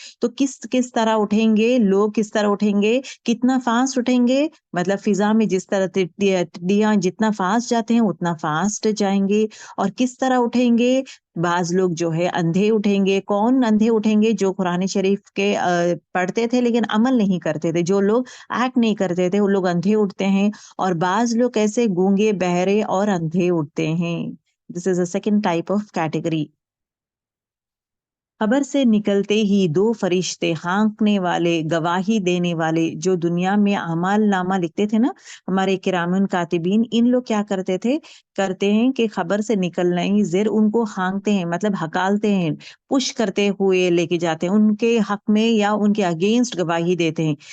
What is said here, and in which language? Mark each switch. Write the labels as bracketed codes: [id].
[hi] तो किस किस तरह उठेंगे लोग, किस तरह उठेंगे, कितना फास्ट उठेंगे, मतलब फिजा में जिस तरह टिड्डियां जितना फास्ट जाते हैं उतना फास्ट जाएंगे। और किस तरह उठेंगे, बाज लोग जो है अंधे उठेंगे। कौन अंधे उठेंगे? जो कुरान शरीफ के पढ़ते थे लेकिन अमल नहीं करते थे, जो लोग एक्ट नहीं करते थे, वो लोग अंधे उठते हैं। और बाज लोग कैसे? गूंगे बहरे और अंधे उठते हैं। [en] This is a second type of category. [hi] खबर से निकलते ही दो फरिश्ते, हाँकने वाले, गवाही देने वाले, जो दुनिया में अमाल नामा लिखते थे ना, हमारे किरामन कातिबीन, इन लोग क्या करते हैं कि खबर से निकलना ही ज़ेर उनको हाँकते हैं, मतलब हकालते हैं, पुश करते हुए लेके जाते हैं, उनके हक में या उनके अगेंस्ट गवाही देते हैं।